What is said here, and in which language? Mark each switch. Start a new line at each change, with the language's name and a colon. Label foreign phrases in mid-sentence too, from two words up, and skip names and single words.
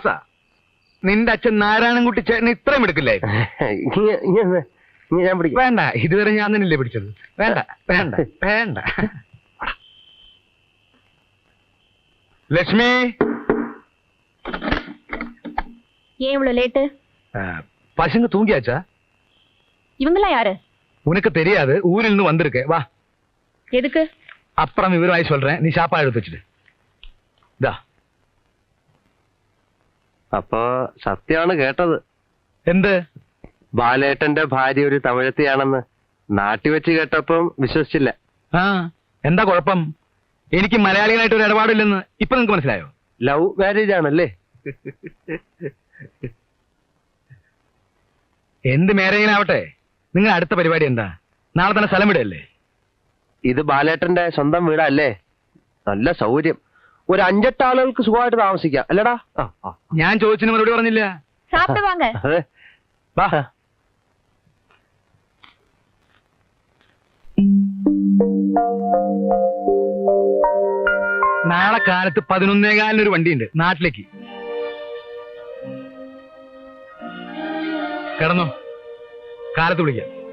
Malayalam: നിന്റെ അച്ഛൻ നാരായണൻകുട്ടി ചേട്ടന് ഇത്രയും എടുക്കില്ലേ? ഞാൻ പിടിക്കാം. വേണ്ട, ഇതുവരെ ഞാൻ തന്നെയല്ലേ പിടിച്ചത്. വേണ്ട വേണ്ട വേണ്ട. ലക്ഷ്മി,
Tamil: ஏன் இவ்வளவு லேட்டு? பசங்க தூங்கியாச்சா? இவங்களா யாரு? உனக்கு தெரியாது, ஊரில் இருந்து வந்திருக்கு. வா. எதுக்கு? அப்புறம் விவரமாய் சொல்றேன், நீ சாப்பாடு எடுத்து வச்சுடு.
Malayalam: ദാ. അപ്പൊ സത്യമാണ് കേട്ടത്. എന്ത്? ബാലേട്ടന്റെ ഭാര്യ ഒരു തമിഴത്തിയാണെന്ന് നാട്ടിൽ വെച്ച് കേട്ടപ്പം വിശ്വസിച്ചില്ല. ആ, എന്താ കുഴപ്പം? എനിക്ക് മലയാളികളായിട്ട് ഒരു ഇടപാടില്ലെന്ന് ഇപ്പൊ നിങ്ങക്ക് മനസ്സിലായോ?
English: love marriage
Malayalam: ആണല്ലേ? എന്ത് മാരേജിനാവട്ടെ, നിങ്ങൾ അടുത്ത പരിപാടി എന്താ? നാളെ തന്നെ സ്ഥലം വിടല്ലേ? ഇത് ബാലേട്ടന്റെ സ്വന്തം വീടല്ലേ? നല്ല സൗകര്യം. ഒരു 5-8 ആളുകൾക്ക് സുഖമായിട്ട് താമസിക്കാം അല്ലടാ? ഞാൻ ചോദിച്ചതിന് മറുപടി പറഞ്ഞില്ല.
Tamil: சாப்பிட்டு வாங்க.
Malayalam: അതെ. വാ. നാളെ കാലത്ത് 11:15 ഒരു വണ്ടിയുണ്ട് നാട്ടിലേക്ക്. കിടന്നോ, കാലത്ത് വിളിക്കാം.